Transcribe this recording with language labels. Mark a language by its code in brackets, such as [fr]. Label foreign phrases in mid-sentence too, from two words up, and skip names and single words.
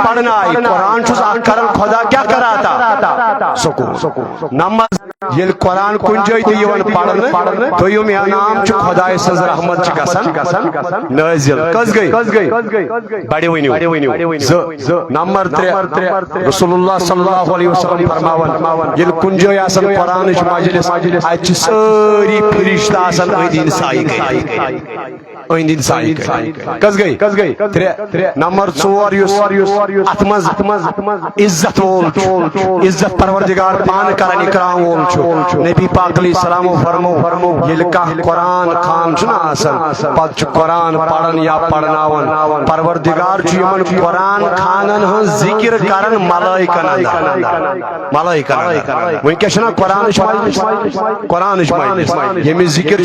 [ks] پرنایہِ قرآن چھُس اکھ کران خدا کیٛاہ کراتا سکوٗن نماز ییٚلہِ قرآن کُنہِ جایہِ تہِ یِوان پرنہٕ دوٚیُم انعام چھُ خۄداے سٕنٛز رحمت چھِ گژھان نٲزِل کٔژ گٔے بڑِ ؤنِو زٕ نمبر 3 [ar] رسول اللہ صلی اللہ علیہ وسلم [ks] فرماوان ییٚلہِ کُنہِ جایہِ آسان قرآنٕچ مجلس اتہِ چھِ سٲری فرشتہٕ آسان أنٛدۍ أنٛدۍ سایہِ کٔژ گٔے 3 نمبر 4 یُس اتھ منٛز عزت وول چھُ عزت پروردگار پانہٕ کران اکرام وول چھُ نبی پاک علیہ السلامو فرمو ییٚلہِ کانٛہہ قرآن خان چھُنہ آسان پتہٕ چھُ قرآن پران یا پرناوان پروردگار چھُ یِمن قرآن خانن ہٕنٛز ذکر کران ملائکن وٕنکیٚس چھُنہ قرآنٕچ مجلس ییٚمِچ ذکر